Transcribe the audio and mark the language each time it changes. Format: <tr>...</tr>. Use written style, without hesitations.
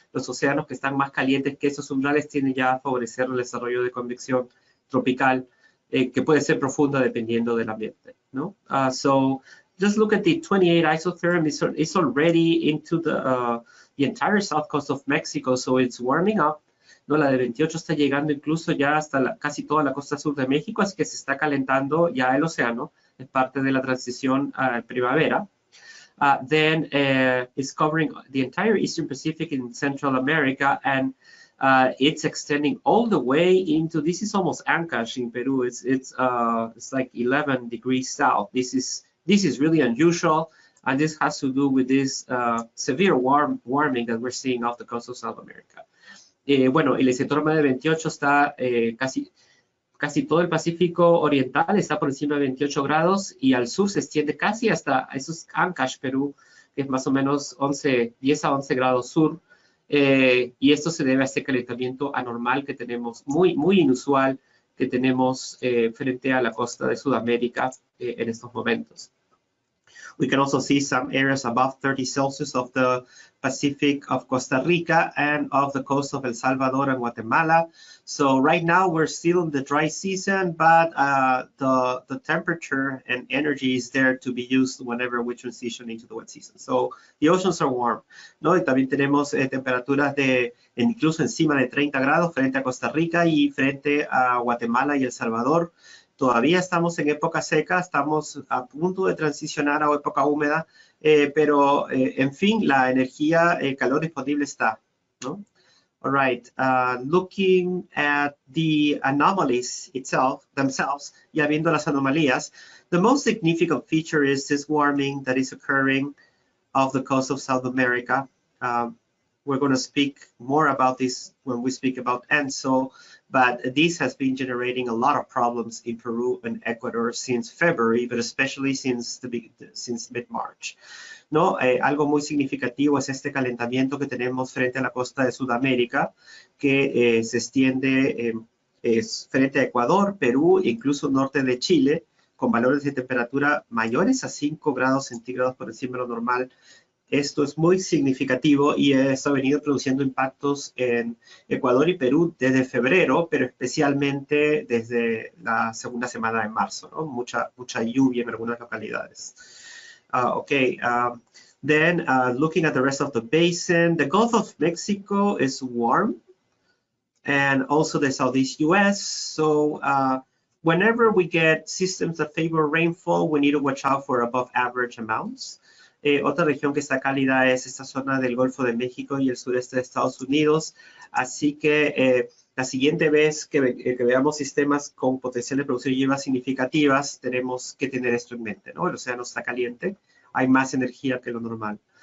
<es>Los océanos que están más calientes que esos umbrales tienden ya a favorecer el desarrollo de convección tropical, que puede ser profunda dependiendo del ambiente, ¿no?</es> <en>So just look at the 28 isotherm. It's already into the entire south coast of Mexico, so it's warming up.</en> <es>¿no? La de 28 está llegando incluso ya hasta casi toda la costa sur de México, así que se está calentando ya el océano, es parte de la transición a primavera.</es> <en>Then it's covering the entire Eastern Pacific in Central America, and it's extending all the way into, this is almost Ancash in Peru. It's like 11 degrees south. This is really unusual, and this has to do with this severe warming that we're seeing off the coast of South America.</en> <es>Bueno, el epicentro de 28 está casi todo el Pacífico Oriental está por encima de 28 grados y al sur se extiende casi hasta esos Ancash, Perú, que es más o menos 10 a 11 grados sur. Y esto se debe a este calentamiento anormal que tenemos, muy inusual, que tenemos frente a la costa de Sudamérica en estos momentos.</es> <en>We can also see some areas above 30 Celsius of the Pacific of Costa Rica and of the coast of El Salvador and Guatemala. So right now we're still in the dry season, but the temperature and energy is there to be used whenever we transition into the wet season. So the oceans are warm, ¿no?</en> <es>Y también tenemos temperaturas de incluso encima de 30 grados frente a Costa Rica y frente a Guatemala y El Salvador. Todavía estamos en época seca, estamos a punto de transicionar a época húmeda, pero en fin, la energía, el calor disponible está, ¿no?</es> <en>All right, looking at the anomalies themselves,</en> <es>ya viendo las anomalías,</es> <en>the most significant feature is this warming that is occurring off the coast of South America. We're going to speak more about this when we speak about ENSO, but this has been generating a lot of problems in Peru and Ecuador since February, but especially since mid-March.</en> <es>¿No? Algo muy significativo es este calentamiento que tenemos frente a la costa de Sudamérica, que se extiende frente a Ecuador, Perú e incluso norte de Chile, con valores de temperatura mayores a 5 grados centígrados por encima de lo normal. Esto es muy significativo y esto ha venido produciendo impactos en Ecuador y Perú desde febrero, pero especialmente desde la segunda semana de marzo, ¿no? Mucha lluvia en algunas localidades.</es> <en>Then looking at the rest of the basin, the Gulf of Mexico is warm, and also the Southeast U.S. So whenever we get systems that favor rainfall, we need to watch out for above average amounts.</en> <es>Otra región que está cálida es esta zona del Golfo de México y el sureste de Estados Unidos. Así que la siguiente vez que veamos sistemas con potencial de producir lluvias significativas, tenemos que tener esto en mente, ¿no? El océano está caliente, hay más energía que lo normal.</es>